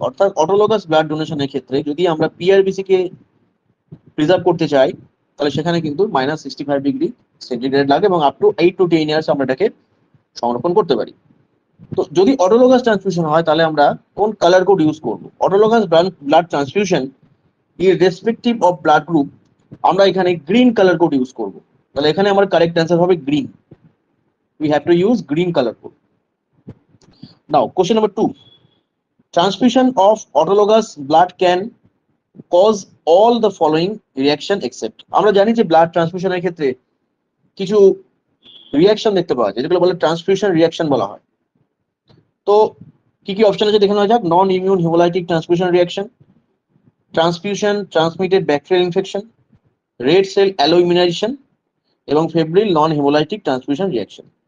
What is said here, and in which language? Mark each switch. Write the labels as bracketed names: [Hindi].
[Bangla] অর্থাৎ autologous blood ডোনেশনের ক্ষেত্রে যদি আমরা পিআরবিসি কে প্রিজার্ভ করতে চাই তাহলে সেখানে কিন্তু -65 ডিগ্রি সেন্টিগ্রেড লাগে এবং আপ টু 8 to 10 ইয়ার্স আমরা এটাকে সংরক্ষণ করতে পারি। তো যদি অটোলোগাস ট্রান্সফিউশন হয় তাহলে আমরা কোন কালার কোড ইউজ করব? Autologous blood transfusion irrespective of blood group আমরা এখানে গ্রিন কালার কোড ইউজ করব। তাহলে এখানে আমার কারেক্ট অ্যান্সার হবে green. [English] We have to use green color code. Now, question number 2. Transfusion of autologous blood can cause all the following reaction except. [Bangla] আমরা জানি যে ব্লাড ট্রান্সফিউশনের ক্ষেত্রে কিছু রিঅ্যাকশন দেখতে পাওয়া যায় যেগুলো বলে ট্রান্সফিউশন রিঅ্যাকশন বলা হয়। তো কি কি অপশন আছে দেখে নেওয়া যাক। নন immune hemolytic transfusion reaction, transfusion transmitted bacterial infection, red cell aloe immunisation এবং ফেব্রিল নন হিমোলাইটিক ট্রান্সফিউশন রিঅ্যাকশন।